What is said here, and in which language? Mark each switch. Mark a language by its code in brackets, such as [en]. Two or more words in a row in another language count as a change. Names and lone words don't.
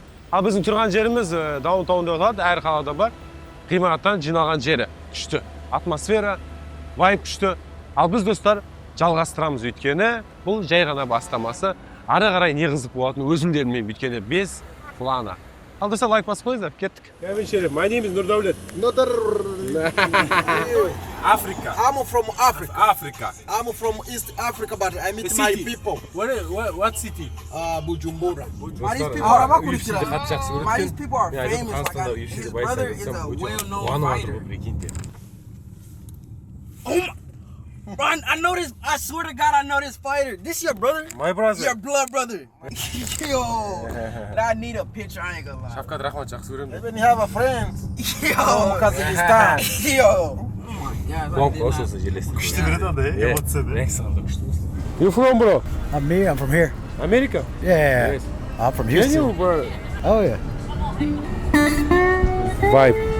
[kk] Ал біздің тұрған жеріміз даунтаунда қалады, әр қалада бар. Ғимараттан жиналған жері күшті, атмосфера, вайб күшті. Ал біз достар жалғастырамыз, өйткені бұл жай ғана бастамасы. Ары қарай не қызық болатыны өзімдермен, өйткені [ru] без плана. [kk] Ал достар, лайк басып қойыңыздар, кеттік. [en] My name is Нұрдәулет. Africa. I'm from Africa. Africa. I'm from East Africa, but I meet my people. What city? Bujumbura. My people are famous. Like his brother is a well-known fighter. Oh my! I know this. I swear to God, I know this fighter. This your brother? My brother. Your blood brother. Yo, I need a picture. I ain't gonna lie. [kk] Шавкат Рахмат, жақсы көремін. [en] Even have a friends. Yo, Kazakhstan. Yo. [kk] Күшті береді анда, [en] You from, bro? I'm from here. America? Yeah. Yes. I'm from Can Houston. you, bro? Oh yeah. Vibe.